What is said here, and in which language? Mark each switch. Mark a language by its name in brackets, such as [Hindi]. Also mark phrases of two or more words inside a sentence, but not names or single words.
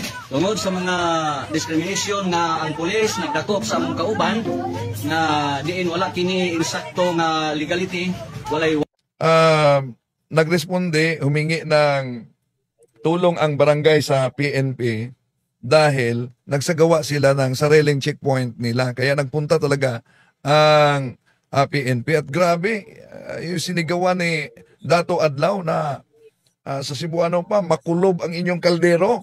[Cebuano] Tungod sa mga discrimination nga ang pulis nagdakop sa among kauban nga diin wala kini insakto nga legality, walay Nagresponde, [Filipino] humingi ng tulong ang barangay sa PNP dahil nagsagawa sila ng sariling checkpoint nila. Kaya nagpunta talaga ang PNP. At grabe, yung sinigawa ni Dato Adlaw na sa Cebuano pa, makulob ang inyong kaldero.